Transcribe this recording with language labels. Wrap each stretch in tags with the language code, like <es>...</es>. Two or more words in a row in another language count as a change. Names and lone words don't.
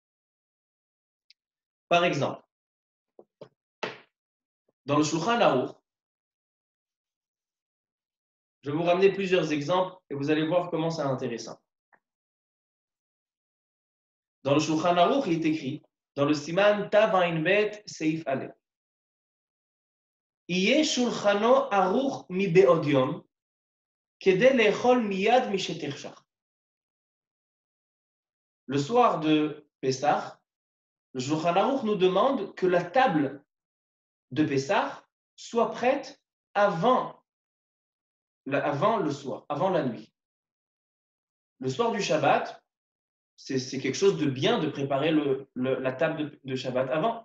<fr>Par exemple, dans le Shulchan Aruch, je vais vous ramener plusieurs exemples et vous allez voir comment c'est intéressant. Dans le Shulchan Aruch, il est écrit, dans le</fr> <he>סימן ת ע ב סעיף א, יהיה שלחנו ערוך מבעוד יום כדי לאכול מיד משתחשך.</he> <fr>Le soir de Pessah, le Shulchan Aruch nous demande que la table de Pessah soit prête avant le soir, avant la nuit. Le soir du Shabbat, c'est quelque chose de bien de préparer la table de Shabbat avant.</fr>